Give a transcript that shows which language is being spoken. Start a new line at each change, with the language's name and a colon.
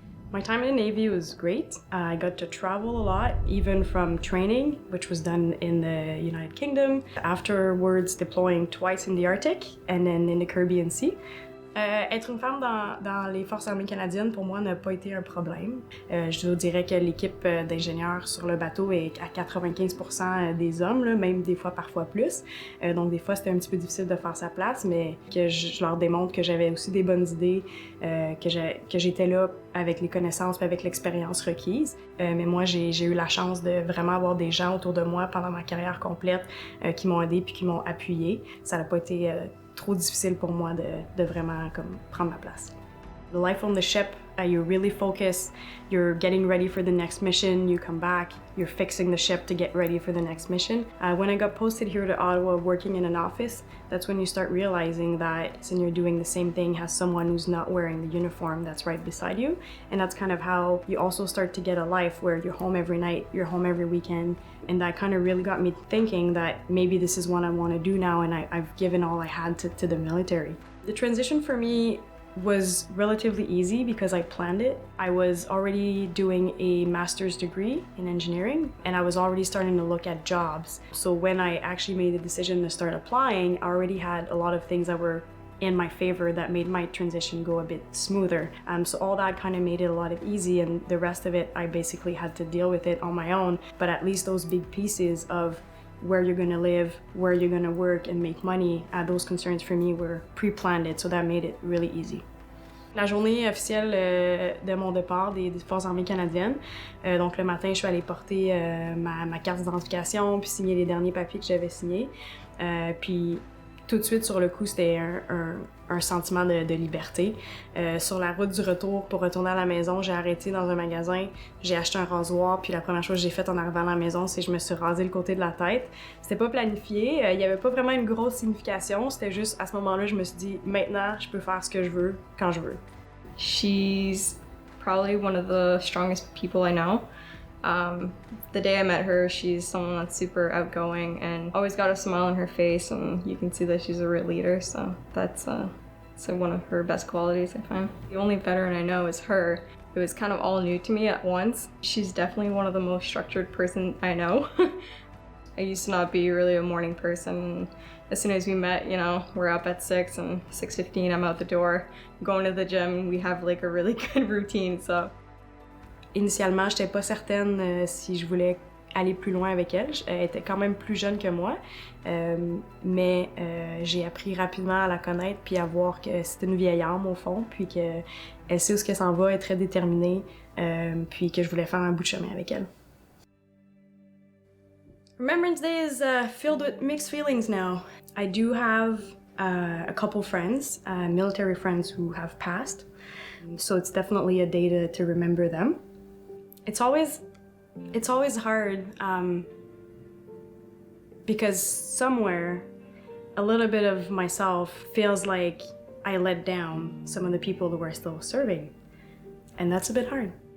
English: My time in the Navy was great. I got to travel a lot, even from training, which was done in the United Kingdom, afterwards deploying twice in the Arctic and then in the Caribbean Sea.
French: Être une femme dans les Forces armées canadiennes, pour moi, n'a pas été un problème. Je vous dirais que l'équipe d'ingénieurs sur le bateau est à 95% des hommes, là, même des fois, parfois plus. Donc des fois, c'était un petit peu difficile de faire sa place, mais que je leur démontre que j'avais aussi des bonnes idées, que j'étais là avec les connaissances et avec l'expérience requise. Mais moi, j'ai eu la chance de vraiment avoir des gens autour de moi pendant ma carrière complète qui m'ont aidé puis qui m'ont appuyé. Ça n'a pas été trop difficile pour moi de vraiment comme prendre ma place.
English: The life on the ship, you're really focused, you're getting ready for the next mission, you come back, you're fixing the ship to get ready for the next mission. When I got posted here to Ottawa working in an office, that's when you start realizing that you're doing the same thing as someone who's not wearing the uniform that's right beside you. And that's kind of how you also start to get a life where you're home every night, you're home every weekend. And that kind of really got me thinking that maybe this is what I want to do now, and I've given all I had to the military. The transition for me was relatively easy because I planned it. I was already doing a master's degree in engineering and I was already starting to look at jobs. So when I actually made the decision to start applying, I already had a lot of things that were in my favor that made my transition go a bit smoother. So all that kind of made it a lot of easy, and the rest of it I basically had to deal with it on my own. But at least those big pieces of where you're gonna live, where you're gonna work and make money, those concerns for me were pre-planned, so that made it really easy.
French: La journée officielle de mon départ des Forces armées canadiennes, donc le matin, je suis allée porter ma carte d'identification puis signer les derniers papiers que j'avais signés. Puis tout de suite, sur le coup, c'était un sentiment de liberté. Sur la route du retour, pour retourner à la maison, j'ai arrêté dans un magasin, j'ai acheté un rasoir, puis la première chose que j'ai faite en arrivant à la maison, c'est que je me suis rasé le côté de la tête. C'était pas planifié, il y avait pas vraiment une grosse signification, c'était juste à ce moment-là, je me suis dit, maintenant, je peux faire ce que je veux, quand je veux.
English: She's probably one of the strongest people I know. The day I met her, she's someone that's super outgoing and always got a smile on her face, and you can see that she's a real leader, so that's one of her best qualities, I find. The only veteran I know is her. It was kind of all new to me at once. She's definitely one of the most structured person I know. I used to not be really a morning person. As soon as we met, you know, we're up at 6 and 6:15 I'm out the door, going to the gym. We have like a really good routine, so.
French: Initialement, j'étais pas certaine si je voulais aller plus loin avec elle. Elle était quand même plus jeune que moi, mais j'ai appris rapidement à la connaître puis à voir que c'est une vieille âme au fond, puis qu'elle sait où ce qu'elle s'en va, elle est très déterminée, puis que je voulais faire un bout de chemin avec elle.
English: Remembrance Day is filled with mixed feelings now. I do have a couple friends, military friends who have passed, so it's definitely a day to remember them. It's always hard because somewhere a little bit of myself feels like I let down some of the people who are still serving, and that's a bit hard.